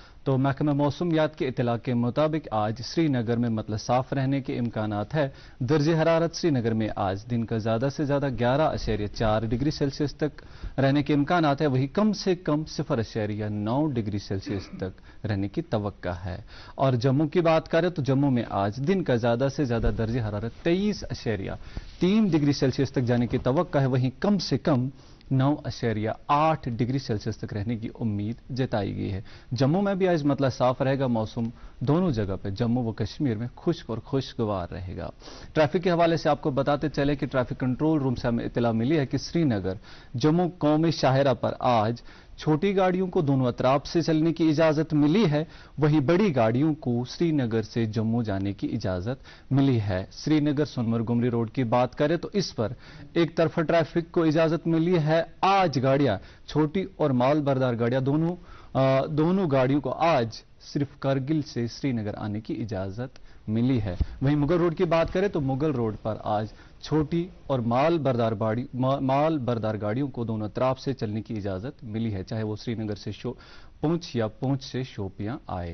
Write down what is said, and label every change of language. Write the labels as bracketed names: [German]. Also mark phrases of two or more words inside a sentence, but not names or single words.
[Urdu] تو محکمہ موسمیات کے اطلاع کے مطابق آج سری نگر میں مطلع صاف رہنے کے امکانات ہے۔ درجہ حرارت سری نگر میں آج دن کا زیادہ سے زیادہ 11.4 ڈگری سیلسیس تک رہنے کے امکانات ہے، وہی کم سے کم 0.9 ڈگری سیلسیس تک رہنے کی توقع ہے۔ اور جموں کی بات کریں تو جموں میں آج دن کا زیادہ سے زیادہ درجہ حرارت 23.3 ڈگری سیلسیس تک جانے کی توقع ہے، وہیں کم سے کم 9.8 ڈگری سیلسیس تک رہنے کی امید جتائی گئی ہے۔ جموں میں بھی آج مطلع صاف رہے گا، موسم دونوں جگہ پہ جموں و کشمیر میں خشک اور خوشگوار رہے گا۔ ٹریفک کے حوالے سے آپ کو بتاتے چلے کہ ٹریفک کنٹرول روم سے ہمیں اطلاع ملی ہے کہ سری نگر جموں قومی شاہراہ پر آج چھوٹی گاڑیوں کو دونوں اطراف سے چلنے کی اجازت ملی ہے، وہیں بڑی گاڑیوں کو سری نگر سے جموں جانے کی اجازت ملی ہے۔ سری نگر سونمرگ گمری روڈ کی بات کریں تو اس پر ایک طرفہ ٹریفک کو اجازت ملی ہے۔ آج گاڑیاں چھوٹی اور مال بردار گاڑیاں دونوں گاڑیوں کو آج صرف کرگل سے سری نگر آنے کی اجازت ملی ہے۔ وہیں مغل روڈ کی بات کریں تو مغل روڈ پر آج چھوٹی اور مال بردار گاڑیوں کو دونوں اطراف سے چلنے کی اجازت ملی ہے، چاہے وہ سری نگر سے پونچھ یا پونچھ سے شوپیاں آئے۔